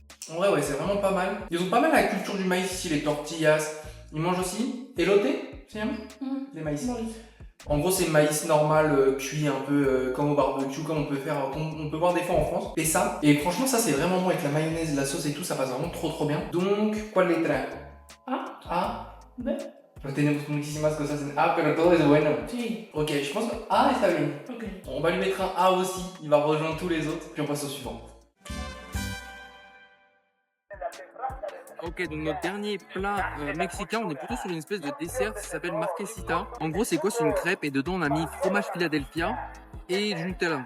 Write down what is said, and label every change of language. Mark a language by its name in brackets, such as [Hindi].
[French] En vrai, ouais, c'est vraiment pas mal. Ils ont pas mal la culture du maïs ici, les tortillas. Ils mangent aussi elote, c'est bien les maïs. [Spanish] Maíz. [French] En gros, c'est maïs normal, cuit un peu comme au barbecue, comme on peut faire, on peut voir des fois en France. Et ça, et franchement, ça c'est vraiment bon avec la mayonnaise, la sauce et tout, ça passe vraiment trop bien. [Spanish] Donc, ¿cuál letra? A, A. B. No tenemos muchísimas cosas en A, pero todo es bueno. Sí. [French] Ok, je pense que A [Spanish] está bien. [French] Ok. On va lui mettre un A aussi, il va rejoindre tous les autres, puis on passe au suivant. Ok, donc notre dernier plat mexicain, on est plutôt sur une espèce de dessert, ça s'appelle marquesita. En gros, c'est quoi? C'est une crêpe et dedans on a mis fromage Philadelphia et du Nutella.